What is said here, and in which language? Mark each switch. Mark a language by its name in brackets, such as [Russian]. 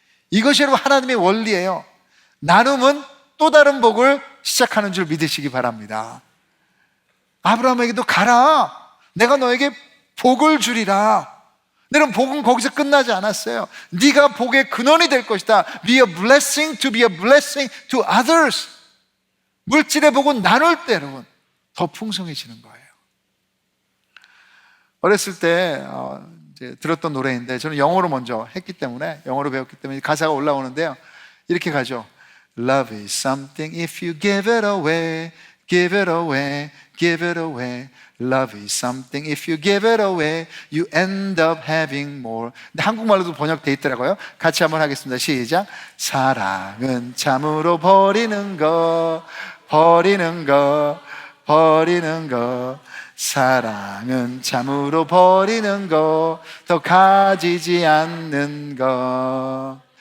[Korean] 이것이 여러분 하나님의 원리예요. 나눔은 또 다른 복을 시작하는 줄 믿으시기 바랍니다. 아브라함에게도 가라, 내가 너에게 복을 주리라. 여러분 복은 거기서 끝나지 않았어요. 네가 복의 근원이 될 것이다. [English] Be a blessing to be a blessing to others. [Korean] 물질의 복은 나눌 때 여러분 더 풍성해지는 거예요. 어렸을 때 이제 들었던 노래인데 저는 영어로 먼저 했기 때문에, 영어로 배웠기 때문에 가사가 올라오는데요. 이렇게 가죠. [English] Love is something if you give it away, give it away, give it away. Love is something if you give it away, you end up having more. [Korean] 근데 한국말로도 번역되어 있더라고요. 같이 한번 하겠습니다. 시작. 사랑은 참으로 버리는 거, 버리는 거, 버리는 거. 사랑은 참으로 버리는 거, 더 가지지 않는 거.